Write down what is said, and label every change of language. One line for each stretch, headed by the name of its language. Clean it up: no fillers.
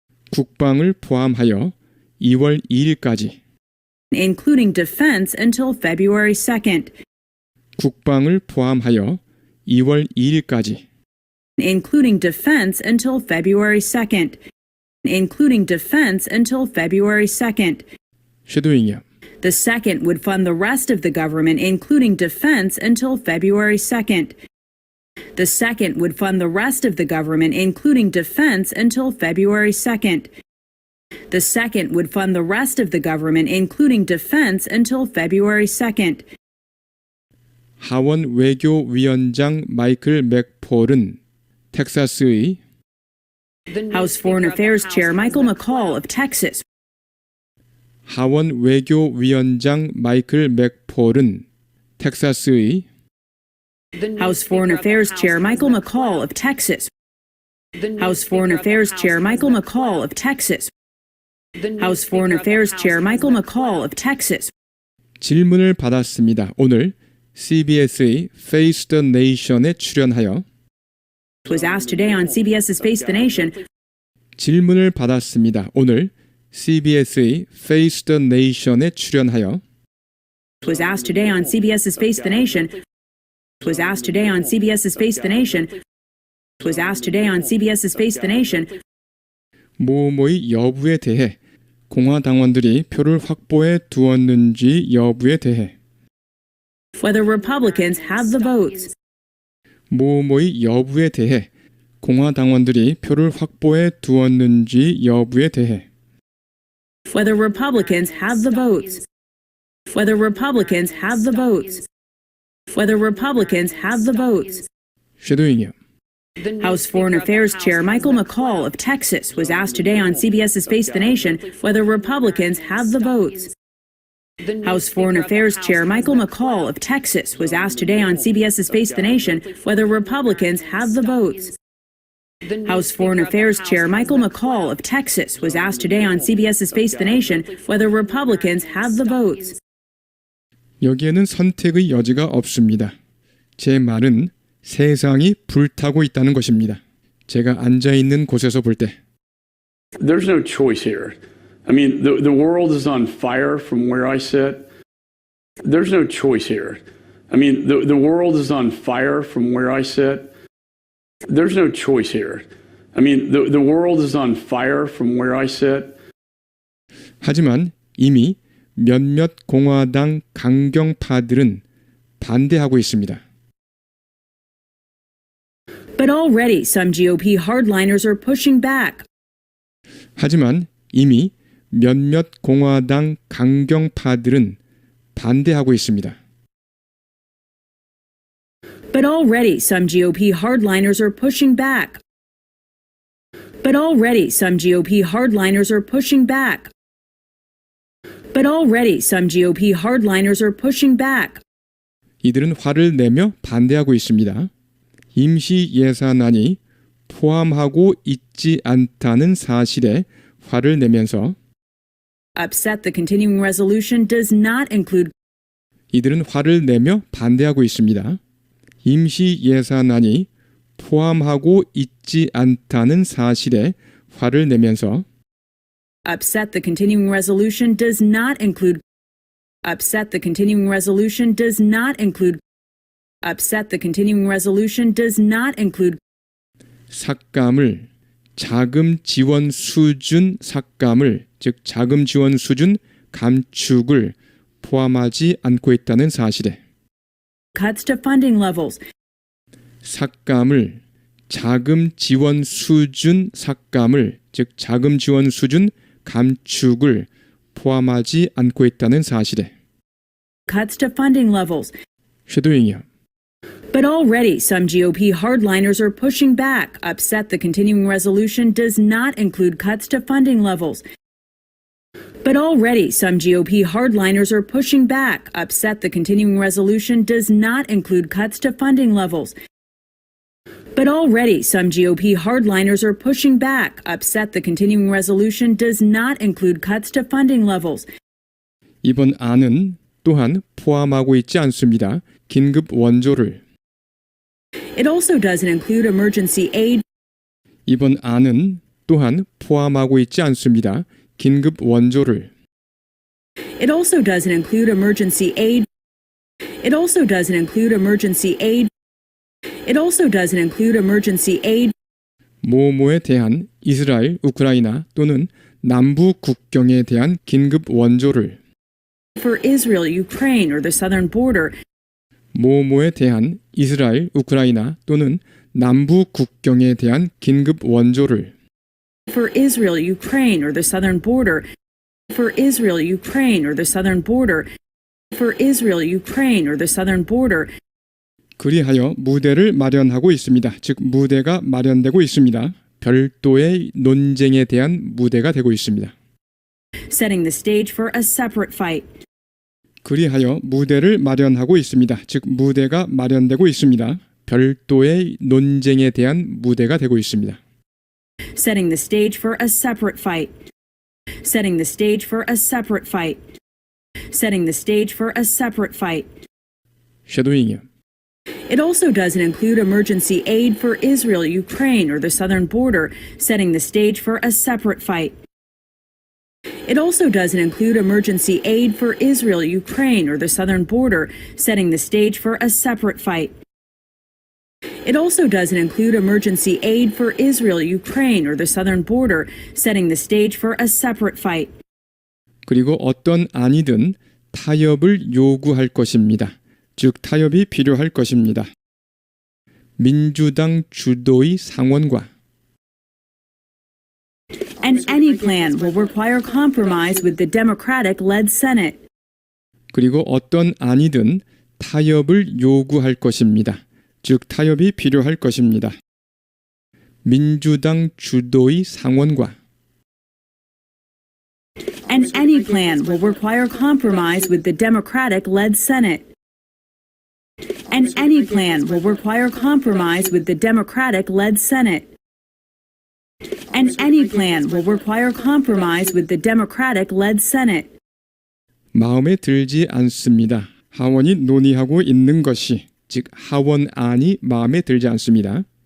Korean: 국방을 포함하여 2월 2일까지.
English: including defense until February 2nd,
Korean: 국방을 포함하여 2월 2일까지.
English: including defense until February 2nd, including defense until February 2nd.
Korean: 쉐도잉이요.
English: The second would fund the rest of the government, including defense until February 2nd. The second would fund the rest of the government, including defense until February 2nd. The second would fund the rest of the government, including defense until February 2nd.
Korean: 하원 외교위원장 마이클 맥폴은 텍사스의
English: House Foreign Affairs Chair Michael McCall of Texas
Korean: 하원 외교위원장 마이클 맥폴은 텍사스의
English: House Foreign Affairs Chair Michael McCall of Texas House Foreign Affairs Chair Michael McCall of Texas House Foreign Affairs Chair Michael McCall of Texas
Korean: 질문을 받았습니다. 오늘 CBS의 Face the Nation에 출연하여
English: was asked today on CBS's Face the Nation
Korean: 질문을 받았습니다. 오늘 CBS의 Face the Nation에 출연하여
English: was asked today on CBS's Face the Nation was asked today on CBS's Face the Nation was asked today on CBS's Face the Nation
Korean: 모모의 여부에 대해 공화당원들이 표를 확보해 두었는지 여부에 대해
English: whether Republicans have the votes
Korean: 모모의 여부에 대해 공화당원들이 표를 확보해 두었는지 여부에 대해
English: whether Republicans have the votes whether Republicans have the votes whether Republicans have the votes
Korean: 쉐도잉이요.
English: House Foreign Affairs Chair Michael McCall of Texas was asked today on CBS's Face the Nation whether Republicans have the votes. House Foreign Affairs Chair Michael McCall of Texas was asked today on CBS's Face the Nation whether Republicans have the votes. House Foreign Affairs Chair Michael McCall of Texas was asked today on CBS's Face the Nation whether Republicans have the votes.
Korean: 여기에는 선택의 여지가 없습니다. 제 말은 세상이 불타고 있다는 것입니다. 제가 앉아 있는 곳에서 볼 때
English: There's no choice here. I mean, the world is on fire from where I sit. There's no choice here. I mean, the world is on fire from where I sit. There's no choice here. I mean, the world is on fire from where I sit.
Korean: 하지만 이미 몇몇 공화당 강경파들은 반대하고 있습니다.
English: But already some GOP hardliners are pushing back.
Korean: 하지만 이미 몇몇 공화당 강경파들은 반대하고 있습니다.
English: But already some GOP hardliners are pushing back. But already some GOP hardliners are pushing back. But already some GOP hardliners are pushing back.
Korean: 이들은 화를 내며 반대하고 있습니다. 임시 예산안이 포함하고 있지 않다는 사실에 화를 내면서
English: Upset the continuing resolution does not include
Korean: 이들은 화를 내며 반대하고 있습니다. 임시 예산안이 포함하고 있지 않다는 사실에 화를 내면서
English: Upset the continuing resolution does not include Upset the continuing resolution does not include Upset the continuing resolution does not include
Korean: 삭감을 자금 지원 수준 삭감을 즉 자금 지원 수준 감축을 포함하지 않고 있다는 사실에
English: cuts to funding levels
Korean: 삭감을 자금 지원 수준 삭감을 즉 자금 지원 수준 감축을 포함하지 않고 있다는 사실에
English: cuts to funding levels
Korean: 쉐도잉이요.
English: But already some GOP hardliners are pushing back. Upset the continuing resolution does not include cuts to funding levels. But already some GOP hardliners are pushing back. Upset the continuing resolution does not include cuts to funding levels. But already some GOP hardliners are pushing back, upset the continuing resolution does not include cuts to funding levels.
Korean: 이번 안은 또한 포함하고 있지 않습니다. 긴급 원조를.
English: It also doesn't include emergency aid.
Korean: 이번 안은 또한 포함하고 있지 않습니다. 긴급 원조를.
English: It also doesn't include emergency aid. It also doesn't include emergency aid. It also doesn't include emergency aid.
Korean: 모모에 대한 이스라엘, 우크라이나 또는 남부 국경에 대한 긴급 원조를.
English: For Israel, Ukraine, or the southern border.
Korean: 모모에 대한 이스라엘, 우크라이나 또는 남부 국경에 대한 긴급 원조를.
English: For Israel, Ukraine, or the southern border. For Israel, Ukraine, or the southern border. For Israel, Ukraine, or the southern border.
Korean: 그리하여 무대를 마련하고 있습니다. 즉 무대가 마련되고 있습니다. 별도의 논쟁에 대한 무대가 되고 있습니다.
English: Setting the stage for a separate fight.
Korean: 그리하여 무대를 마련하고 있습니다. 즉 무대가 마련되고 있습니다. 별도의 논쟁에 대한 무대가 되고 있습니다.
English: Setting the stage for a separate fight. Setting the stage for a separate fight. Setting the stage for a separate fight.
Korean: 쉐도잉이요.
English: It also doesn't include emergency aid for Israel, Ukraine, or the southern border, setting the stage for a separate fight. It also doesn't include emergency aid for Israel, Ukraine, or the southern border, setting the stage for a separate fight. It also doesn't include emergency aid for Israel, Ukraine, or the southern border, setting the stage for a separate fight.
Korean: 그리고 어떤 안이든 타협을 요구할 것입니다. 즉 타협이 필요할 것입니다. 민주당 주도의 상원과
English: And any plan will require compromise with the Democratic-led Senate.
Korean: 그리고 어떤 안이든 타협을 요구할 것입니다. 즉 타협이 필요할 것입니다. 민주당 주도의 상원과
English: And any plan will require compromise with the Democratic-led Senate. And any plan will require compromise with the Democratic-led Senate. And any plan will require compromise with the Democratic-led Senate.
Korean: 마음에 들지 않습니다. 하원이 논의하고 있는 것이 즉 하원안이 마음에 들지 않습니다.